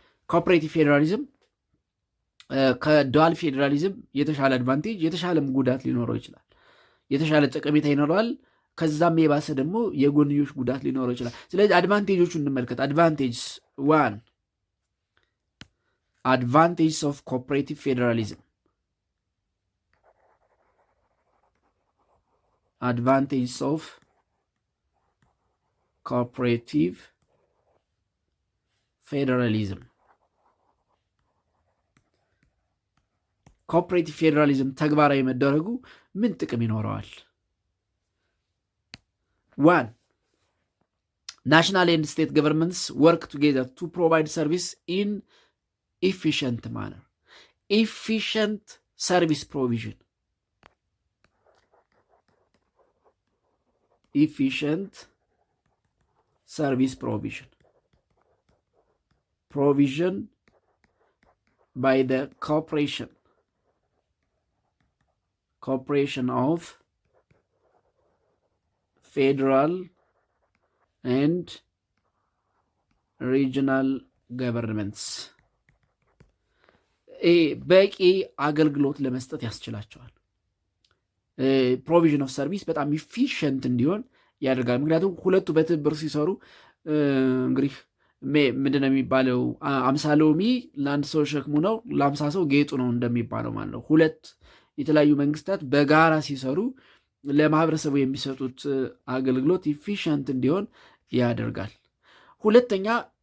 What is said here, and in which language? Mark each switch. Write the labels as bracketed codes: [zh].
[am] ኮኦፐሬቲቭ ፌዴራሊዝም ከዱዋል ፌዴራሊዝም የተሻለ አድቫንቴጅ የተሻለም ጉዳት ሊኖረው ይችላል። የተሻለ ጠቀሜታ ይኖረዋል፣ ከዛም የባሰ ደግሞ የጎንዮሽ ጉዳት ሊኖረው ይችላል። ስለዚህ አድቫንቴጆቹ እንመልከት። አድቫንቴጅ 1 [en] advantages of cooperative federalism. Advantages of cooperative federalism. [am] ኮኦፕሬቲቭ ፌዴራሊዝም ተግባራዊ መደረጉ ምን ጥቅም ይኖረዋል? 1. [en] National and state governments work together to provide service in efficient manner. Efficient service provision. Efficient service provision. Provision by the cooperation of federal and regional governments. [am] በቂ አገልግሎት ለመስጠት ያስችላቸዋል። ፕሮቪዥን ኦፍ ሰርቪስ በጣም ኢፊሽንት እንዲሆን ያደርጋል። ምክንያቱም ሁለቱ በትብብር ሲሰሩ እንግዲህ ምንድነው የሚባለው? 50 ሎሚ ለአንድ ሰው ሸክሙ ነው፣ ለ50 ሰው ጌጡ ነው እንደሚባለው ማለት ነው። ሁለት የተለያዩ መንግስታት በጋራ ሲሰሩ ለማህበረሰቡ የሚሰጡት አገልግሎት ኢፊሽንት እንዲሆን ያደርጋል። ሁለተኛው